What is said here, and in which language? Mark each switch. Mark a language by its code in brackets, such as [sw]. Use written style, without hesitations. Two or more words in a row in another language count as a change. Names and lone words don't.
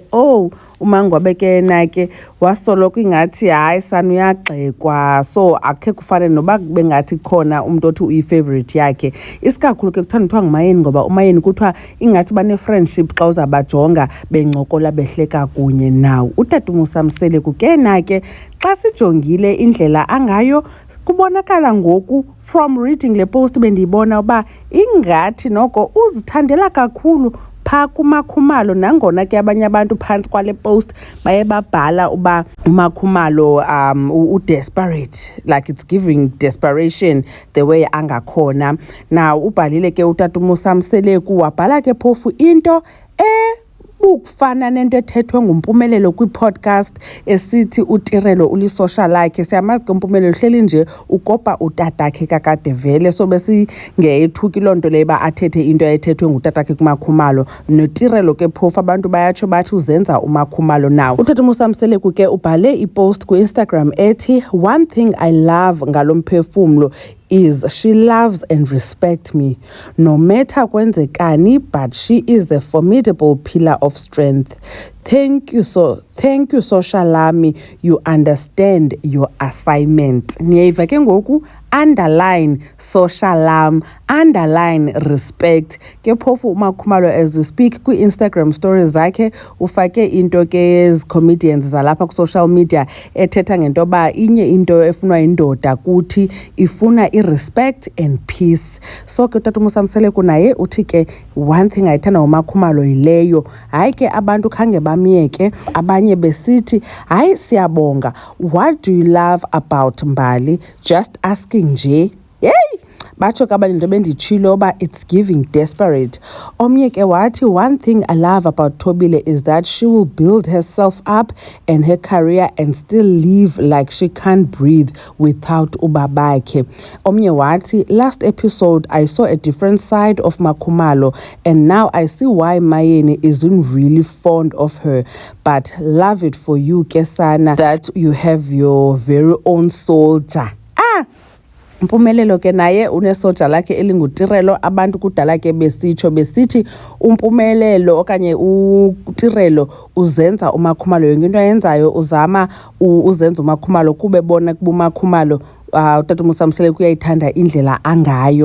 [xh] uMangwabe ke nake wasoloko ingathi hayi sana uyagxekwa, so akhe kufane noba bengathi khona umuntu othi uyi-favorite yakhe. Isikakhulu ke kuthanda kuthiwa nguMayeni ngoba uMayeni kuthiwa ingathi bane-friendship xa uzabajonga bencokola behleka kunye nawo. Utata uMosamseleku ke nake xa sijongile indlela angayo kubonakala ngoku [en] from reading [xh] le post bendiyibona uba ingathi noko uzithandela kakhulu phaa kuMakhumalo, nangona ke abanye abantu phantsi kwale post baye babhala uba uMakhumalo u-desperate, [en] like it's giving desperation the way [xh] angakhona. Now ubhalile ke utata uMosamseleku wabhala ke phofu into ukufana nento ethethwe nguMpumelelo kwi-podcast esithi uTirelo ulisocial lakhe. Siyamazi ke uMpumelelo hleli nje ukopa utatakhe kakade vele, so besingethuki loo nto leyo uba athethe into ethethwe ngutatakhe kuMakhumalo. NoTirelo ke phofu abantu bayatsho bathi uzenza uMakhumalo nawo. Utata uMosamseleku ke ubhale ipost ku-Instagram ethi, [en] one thing I love [xh] ngalo mphefumlo [en] is she loves and respects me no matter kwenzekani, but she is a formidable pillar of strength. Thank you social lami, you understand your assignment. [xh] Niyayiva ke ngoku, [en] underline social [xh] lam, [en] underline respect. [xh] Ke phofu uMakhumalo [en] as we speak [xh] kwi-Instagram stories zakhe ufake into ke comedians zalapha ku- [en] social media [xh] ethetha ngento ba inye into efunwa indoda kuthi ifuna i- [en] respect and peace. [xh] So ke utata uMosamseleku naye uthi ke [en] one thing [xh] ayithanda uMakhumalo yileyo. Hayi ke abantu khange bamyeke, abanye besithi hayi siyabonga, [en] what do you love about Mbali? Just asking [xh] nje. Yey, batsho ke abanye into benditshilo uba [en] it's giving desperate. [xh] Omnye ke wathi, [en] one thing I love about Thobile is that she will build herself up and her career and still live like she can't breathe without ubabakhe. [xh] Omnye wathi, [en] last episode I saw a different side of Makhumalo and now I see why Mayeni isn't really fond of her, but love it for you Kesana that you have your very own soldier. [xh] Mpumelelo ke naye unesoja lakhe elinguTirelo. Abantu kudala ke besithi uMpumelelo okanye uTirelo uzenza uMakhumalo, yonke into ayenzayo uzama uzenza uMakhumalo kube bona kubuMakhumalo utata uMosamseleku uyayithanda indlela angayo.